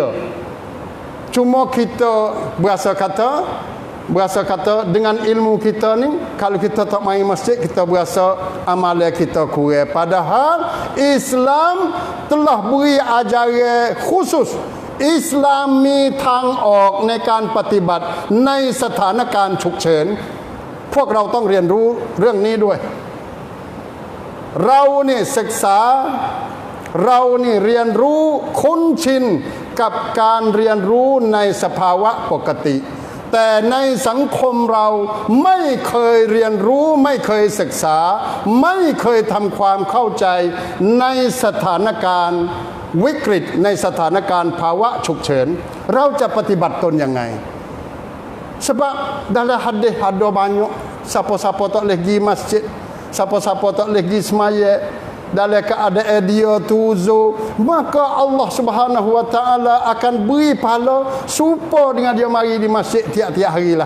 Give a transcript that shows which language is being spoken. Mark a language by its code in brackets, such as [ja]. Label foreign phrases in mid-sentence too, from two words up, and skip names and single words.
[ms] Cuma kita berasa kata dengan ilmu kita ni, kalau kita tak main masjid, kita berasa amalan kita kurang. Padahal Islam telah beri ajaran khusus. [th] Islam มีทางออกในการปฏิบัติในสถานการณ์ฉุกเฉินพวกเราต้องเรียนรู้เรื่อง นี้ด้วยเรานี่ศึกษาเรานี่เรียนรู้คุ้นชินกับการเรียนรู้ในสภาวะปกติแต่ในสังคมเราไม่เคยเรียนรู้ไม่เคยศึกษาไม่เคยทำความเข้าใจในสถานการณ์วิกฤตในสถานการณ์ภาวะฉุกเฉินเราจะปฏิบัติตนยังไง [ms] sebab dalam hadis ada banyak siapa-siapa tak boleh pergi masjid, siapa-siapa tak boleh pergi sembahyang, dalam keadaan dia tu uzur, maka [ar] الله سبحانه وتعالى [ms] akan beri pahala serupa dengan dia mari di masjid tiap-tiap hari lah.